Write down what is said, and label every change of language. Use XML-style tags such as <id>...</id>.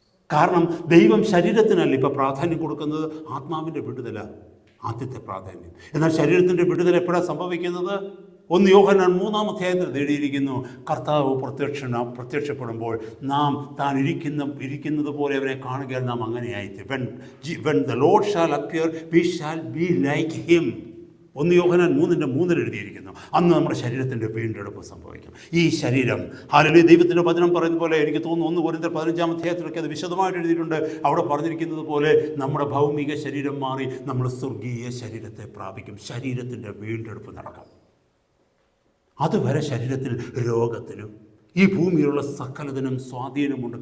<ml>കാരണം ദൈവം ശരീരത്തിനല്ല ഇപ്പം പ്രാധാന്യം കൊടുക്കുന്നത്, ആത്മാവിൻ്റെ വിടുതല ആദ്യത്തെ പ്രാധാന്യം. എന്നാൽ ശരീരത്തിൻ്റെ വിടുതൽ എപ്പോഴാണ് സംഭവിക്കുന്നത്? 1 യോഹന്നാൻ 3-ാം അധ്യായത്തിൽ എഴുതിയിരിക്കുന്നു, കർത്താവ് പ്രത്യക്ഷപ്പെടുമ്പോൾ നാം താൻ ഇരിക്കുന്നത് പോലെ അവനെ കാണുകയാൽ നാം അങ്ങനെയായിട്ട്.</ml> <en>when the Lord shall appear, we shall be like him.</en> <ml>1 യോഹന്നാൻ 3:3 എഴുതിയിരിക്കുന്നു. അന്ന് നമ്മുടെ ശരീരത്തിൻ്റെ വീണ്ടെടുപ്പ് സംഭവിക്കും. ഈ ശരീരം, ഹല്ലേലൂയ, ദൈവത്തിൻ്റെ വചനം പറയുന്ന പോലെ, എനിക്ക് തോന്നുന്നു 1 കൊരിന്ത്യർ 15-ാം അധ്യായത്തിലൊക്കെ അത് വിശദമായിട്ട് എഴുതിയിട്ടുണ്ട്. അവിടെ പറഞ്ഞിരിക്കുന്നത് പോലെ നമ്മുടെ ഭൗമിക ശരീരം മാറി നമ്മൾ സ്വർഗീയ ശരീരത്തെ പ്രാപിക്കും. ശരീരത്തിൻ്റെ വീണ്ടെടുപ്പ് നടക്കും. അതുവരെ ശരീരത്തിൽ രോഗത്തിനും ഈ ഭൂമിയിലുള്ള സകലതിനും സ്വാധീനമുണ്ട്.</ml>